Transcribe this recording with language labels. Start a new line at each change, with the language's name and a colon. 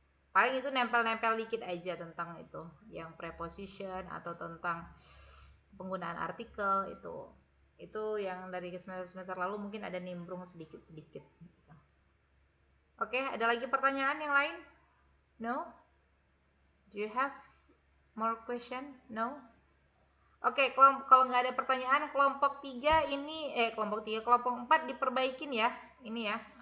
Indonesian: Paling itu nempel-nempel dikit aja tentang itu, yang preposition atau tentang penggunaan artikel itu yang dari semester lalu mungkin ada nimbrung sedikit-sedikit. Oke, ada lagi pertanyaan yang lain?
English: No? Do you have more question? No?
Indonesian: Oke, kalau nggak ada pertanyaan, kelompok 3 ini kelompok 4 diperbaikin ya. Ini ya.